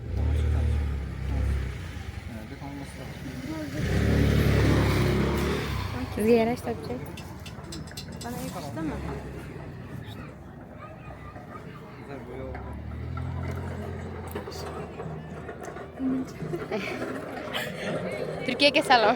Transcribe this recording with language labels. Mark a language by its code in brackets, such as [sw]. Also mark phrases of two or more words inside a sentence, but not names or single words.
[uz] Sizga yarashdi abcha. [tr] Bana yakıştı mı? [uz] Turkiyaga salom.